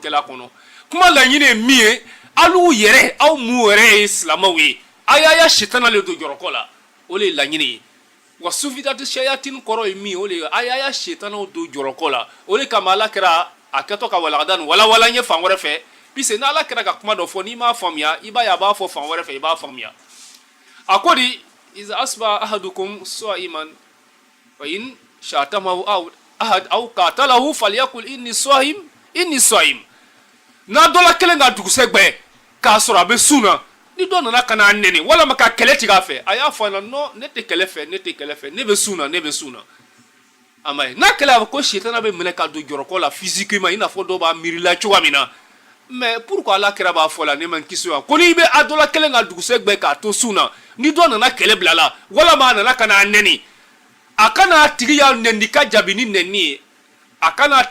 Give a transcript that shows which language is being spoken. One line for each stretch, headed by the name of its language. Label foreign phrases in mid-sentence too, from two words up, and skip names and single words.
Bambara: kɛla a kɔnɔ kuma laɲini ye min ye alugu yɛrɛ aw m'u yɛrɛ ye silamɛw ye a y'a sitana le don jɔrɔkɔ la o le ye laɲini ye
Arabic: وصفدت الشياطين
Bambara: kɔrɔ ye min o le ye a y'a sitanaw don jɔrɔkɔ la o le kama ala kɛra a kɛtɔ ka walagada nin walawala ɲɛ fan wɛrɛ fɛ puisque n'ala kɛra ka kuma dɔ fɔ n'i m'a faamuya i b'a ye a b'a fɔ fan wɛrɛ fɛ i b'a faamuya a ko di
Arabic: إذا أصبح أحدكم صائما وإن شتمه أحد أو قاتله فليقل إني صائم
Bambara: n'a dɔ la kelen ka dugusɛ gbɛ k'a sɔrɔ a bɛ sun na ni dɔ nana ka n'a nɛni walama ka kɛlɛ tigɛ a fɛ a y'a fɔ a ɲɛna non ne tɛ kɛlɛ fɛ ne bɛ sun na a ma ye n'a kɛlɛ a fɔ ko sitana bɛ minɛ ka don jɔrɔkɔ la physiquement i n'a fɔ dɔw b'a miirila cogoya min na
French: mais pourquoi
Bambara: ala kɛra b'a fɔ la ne ma kisi wa ko n'i bɛ a dɔ la kelen ka dugusɛ gbɛ k'a to sun na ni dɔ nana kɛlɛ bila la walama a nana ka n'a nɛni a kana a tigi y'a nɛni ka jaabi ni nɛni ye a kana a